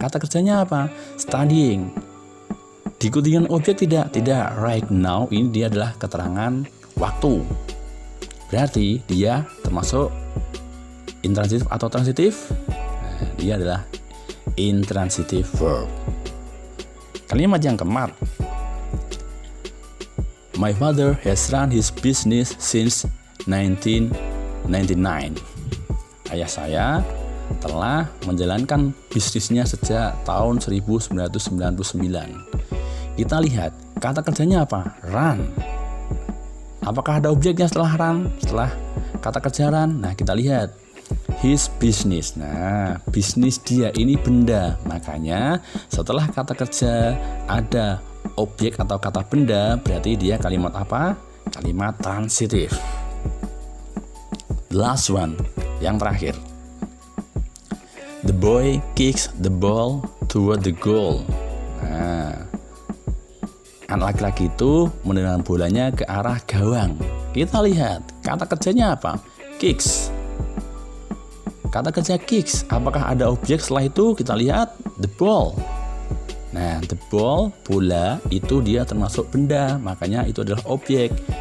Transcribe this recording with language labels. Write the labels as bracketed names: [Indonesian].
[Indonesian] Kata kerjanya apa? Studying. Diikuti dengan objek tidak? Tidak. Right now ini dia adalah keterangan waktu. Berarti dia termasuk intransitif atau transitif? Nah, dia adalah intransitive verb. Kalimat yang keempat, [English] my father has run his business since 1999. [Indonesian] Ayah saya telah menjalankan bisnisnya sejak tahun 1999. Kita lihat kata kerjanya apa? Run. Apakah ada objeknya setelah run? Setelah kata kerja run? Nah, kita lihat his business. Nah, bisnis dia ini benda. Makanya setelah kata kerja ada objek atau kata benda, berarti dia kalimat apa? Kalimat transitif. [English] The last one, [Indonesian] yang terakhir. [English] The boy kicks the ball toward the goal. [Indonesian] Nah, anak laki-laki itu menendang bolanya ke arah gawang. Kita lihat kata kerjanya apa? Kicks. Kata kerja kicks. Apakah ada objek setelah itu? Kita lihat the ball. Nah, the ball, bola itu dia termasuk benda, makanya itu adalah objek.